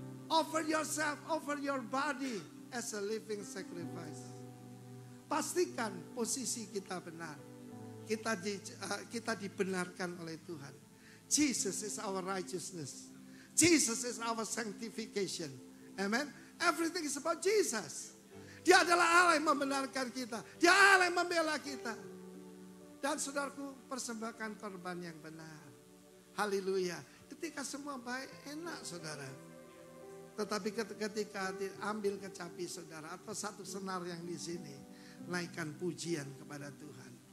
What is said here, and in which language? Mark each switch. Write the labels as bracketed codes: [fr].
[en] Offer yourself, offer your body as a living sacrifice. [id] Pastikan posisi kita benar. Kita dibenarkan oleh Tuhan. [en] Jesus is our righteousness. Jesus is our sanctification. Amen. Everything is about Jesus. [id] Dia adalah Allah yang membenarkan kita. Dia Allah yang membela kita. Dan saudaraku, persembahkan korban yang benar. Haleluya. Ketika semua baik, enak saudara. Tetapi ketika ambil kecapi saudara, atau satu senar yang di sini, naikkan pujian kepada Tuhan.